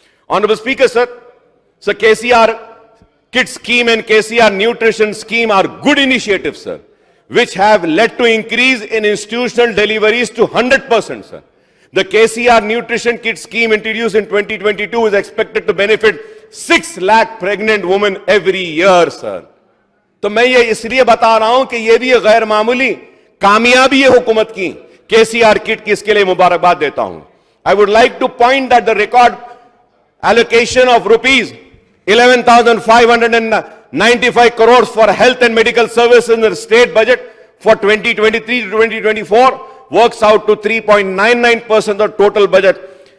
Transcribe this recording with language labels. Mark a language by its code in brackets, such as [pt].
[en] Honorable Speaker, sir, so KCR Kit Scheme and KCR Nutrition Scheme are good initiatives, sir, which have led to increase in institutional deliveries to 100%, sir. The KCR Nutrition Kit Scheme introduced in 2022 is expected to benefit 6 lakh pregnant women every year, sir. [hi] तो मैं ये इसलिए बता रहा हूं कि ये भी गैर मामूली कामयाबी है हुकूमत की. KCR किट की इसके लिए मुबारकबाद देता हूं. [en] I would like to point that the record allocation of rupees 11,595 crores for health and medical services in the state budget for 2023 to 2024 works out to 3.99% of total budget.